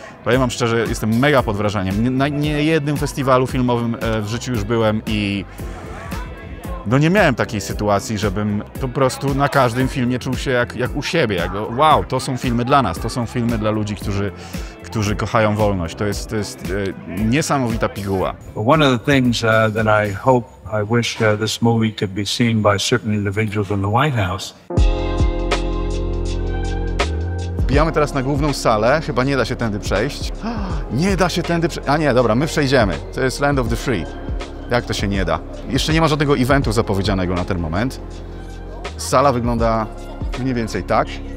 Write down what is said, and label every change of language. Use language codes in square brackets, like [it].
[pl] Powiem wam szczerze, jestem mega pod wrażeniem. Na niejednym festiwalu filmowym w życiu już byłem i no nie miałem takiej sytuacji, żebym po prostu na każdym filmie czuł się jak u siebie. Wow, to są filmy dla nas, to są filmy dla ludzi, którzy kochają wolność. To jest niesamowita piguła. [en] One of the things that I wish this movie could be seen by certain individuals in the White House. [pl] Wbijamy teraz na główną salę, chyba nie da się tędy przejść. Nie da się tędy przejść. A nie, dobra, my przejdziemy. To jest Land of the Free. Jak to się nie da? Jeszcze nie ma żadnego eventu zapowiedzianego na ten moment. Sala wygląda mniej więcej tak.